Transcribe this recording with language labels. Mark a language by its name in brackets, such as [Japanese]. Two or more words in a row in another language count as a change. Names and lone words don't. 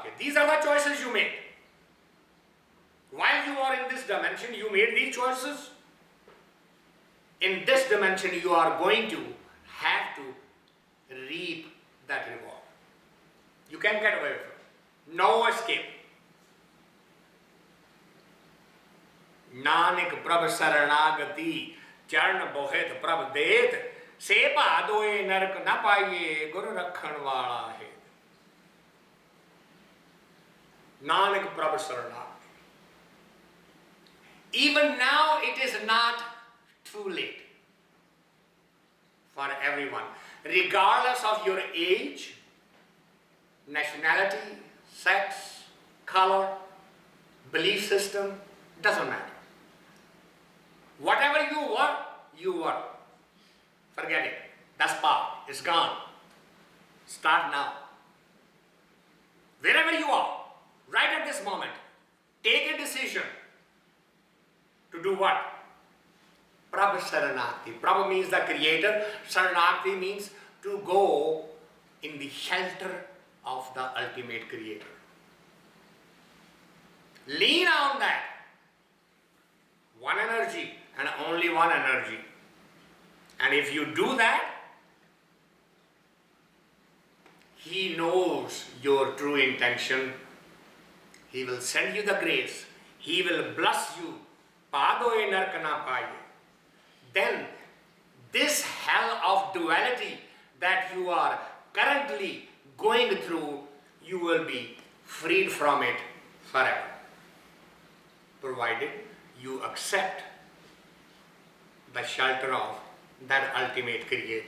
[English] These are the choices you made. While you are in this dimension, you made these choices. In this dimension, you are going to have to reap that reward. You can't get away from it. No escape. [Punjabi] ਨਾਨਕ ਪ੍ਰਭ ਸਰਣਾਗਤੀ ਚਰਣ ਬੋਹਿਥ ਪ੍ਰਭ ਦੇਤ ਸੇ ਭਾਡੂਏ ਨਰਕ ਨਾ ਪਾਈਐ ਗੁਰੂ ਰਖਣ ਵਾਲਾ ਹੈ. ਨਾਨਕ ਪ੍ਰਭ ਸਰਣਾਗਤੀ. [English] Even now it is not too late for everyone, regardless of your age, nationality, sex, color, belief system, doesn't matter. Whatever you were, you were. Forget it. That's past. It's gone. Start now. Wherever you are, right at this moment, take a decision to do what? [Punjabi] ਪ੍ਰਭ ਸਰਣਾਗਤੀ. [English] Prabh means the creator. Saranagati means to go in the shelter of the ultimate creator. Lean on that. One energy and only one energy. And if you do that, He knows your true intention. He will send you the grace. He will bless you. [Punjabi] ਭਾਡੂਏ ਨਰਕ ਨਾ ਪਾਈਐ. [English] Then this hell of duality that you are currently going through, you will be freed from it forever, provided you accept the shelter of that ultimate creator.